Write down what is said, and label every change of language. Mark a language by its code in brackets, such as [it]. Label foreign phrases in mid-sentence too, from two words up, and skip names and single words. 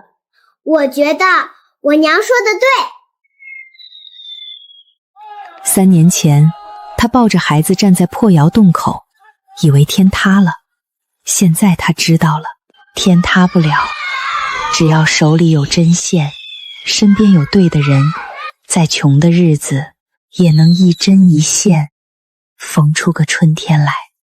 [zh] 我覺得我娘說的對。 3年前，他抱着孩子站在破窑洞口，以為天塌了。現在他知道了，天塌不了，只要手裡有針線，身邊有對的人，再窮的日子也能一針一線縫出個春天來。